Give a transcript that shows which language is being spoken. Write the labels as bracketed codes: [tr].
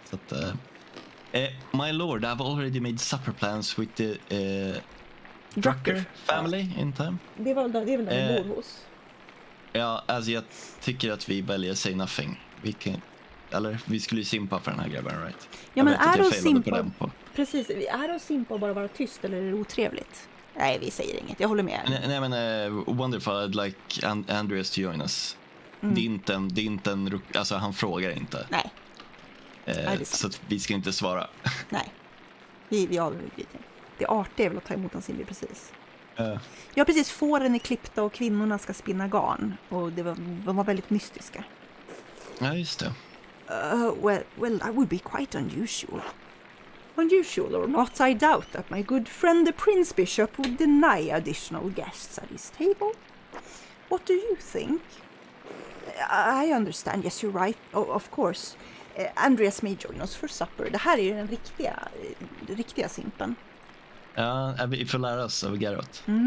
[sv] Så att, [en] my lord, I've already made supper plans with the Drucker family in time. [sv] Det är väl där vi bor hos. Ja, alltså jag tycker att vi väljer Say Nothing. Vi skulle ju simpa för den här grabben, right? Ja, men är det att simpa? Precis, är det att simpa och bara vara tyst eller är det otrevligt? Nej, vi säger inget. Jag håller med. Nej men [en] wonderful, I'd like Andreas to join us. [sv] Det är inte en alltså han frågar inte. Nej. Så att vi ska inte svara. Nej. Vi avbryter. Det artiga är väl att ta emot hans inbjud precis. Ja, precis. Fåren är klippta och kvinnorna ska spinna garn. Och de var väldigt mystiska. Ja, just det. [en] Well, that would be quite unusual. Unusual or not, I doubt that my good friend the Prince Bishop would deny additional guests at his table. What do you think? I understand, yes you're right, of course. Andreas may join us for supper. [sv] Det här är ju den riktiga simpen. Ja, vi får lära oss av Geralt.